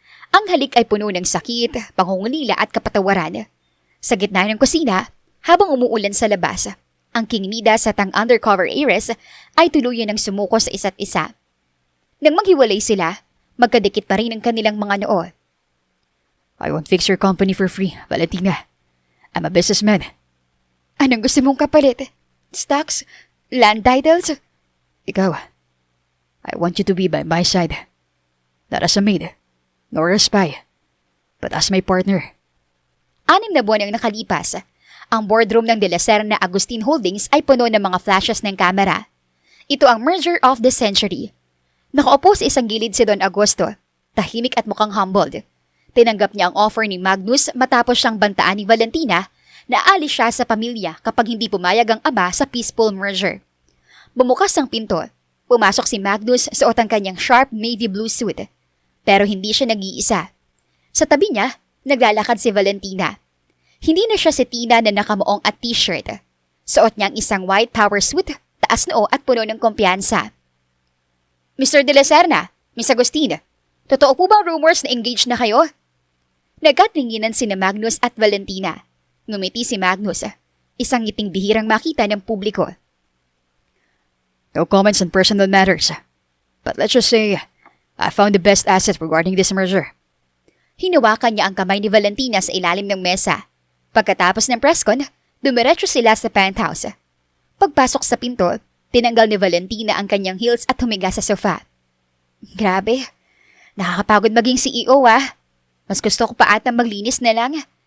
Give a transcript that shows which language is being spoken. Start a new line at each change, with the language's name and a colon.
Filipino: Ang halik ay puno ng sakit, pangungulila at kapatawaran. Sa gitna ng kusina, habang umuulan sa labas, ang King Midas at ang undercover heiress ay tuluyan ng sumuko sa isa't isa. Nang maghiwalay sila, magkadikit pa rin ang kanilang mga noo.
English: I won't fix your company for free, Valentina. I'm a businessman.
Filipino: Anong gusto mong kapalit? Stocks? Land titles?
English: Ikaw, I want you to be by my side. Not as a maid, nor a spy, but as my partner.
Filipino: 6 na buwan ang nakalipas. Ang boardroom ng De La Serna Agustin Holdings ay puno ng mga flashes ng kamera. Ito ang
English: merger of the century.
Filipino: Nakaupo sa isang gilid si Don Agosto, tahimik at mukhang humbled. Tinanggap niya ang offer ni Magnus matapos siyang bantaan ni Valentina na aalis siya sa pamilya kapag hindi pumayag ang ama sa peaceful merger. Bumukas ang pinto. Pumasok si Magnus suot ang kanyang sharp navy blue suit. Pero hindi siya nag-iisa. Sa tabi niya, naglalakad si Valentina. Hindi na siya si Tina na nakamuong at t-shirt. Suot niya ang isang white power suit, taas noo at puno ng kumpiyansa. Mr. De La Serna, Miss Agustin, totoo po bang rumors na engaged na kayo? Nagkatinginan sina Magnus at Valentina. Ngumiti si Magnus, isang ngiting bihirang makita ng publiko.
English: No comments on personal matters. But let's just say, I found the best asset regarding this merger.
Filipino: Hinawakan niya ang kamay ni Valentina sa ilalim ng mesa. Pagkatapos ng presscon, dumiretso sila sa penthouse. Pagpasok sa pinto, tinanggal ni Valentina ang kanyang heels at humiga sa sofa. Grabe, nakakapagod maging CEO Mas gusto ko pa ata maglinis na lang.